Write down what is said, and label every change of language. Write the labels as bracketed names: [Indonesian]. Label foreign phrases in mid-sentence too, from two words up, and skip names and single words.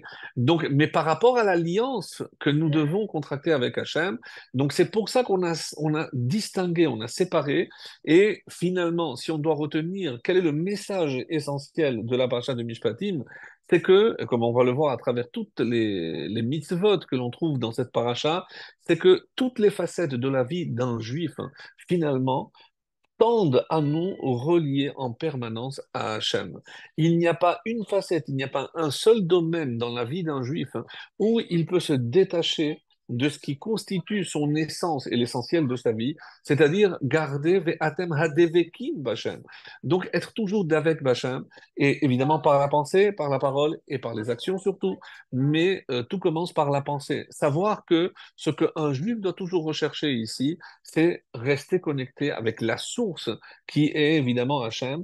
[French] Donc, mais par rapport à l'alliance que nous devons contracter avec Hachem, donc c'est pour ça qu'on a distingué, on a séparé, et finalement, si on doit retenir quel est le message essentiel de la paracha de Mishpatim, c'est que, comme on va le voir à travers toutes les mitzvot que l'on trouve dans cette paracha, c'est que toutes les facettes de la vie d'un juif, hein, finalement, tendent à nous relier en permanence à Hachem. Il n'y a pas une facette, il n'y a pas un seul domaine dans la vie d'un juif hein, où il peut se détacher de ce qui constitue son essence et l'essentiel de sa vie, c'est-à-dire garder [Hebrew] ואתם הדבקים בהשם. [French] Donc être toujours d'avec Bachem, et évidemment par la pensée, par la parole et par les actions surtout, mais tout commence par la pensée. Savoir que ce qu'un juif doit toujours rechercher ici, c'est rester connecté avec la source qui est évidemment Hachem.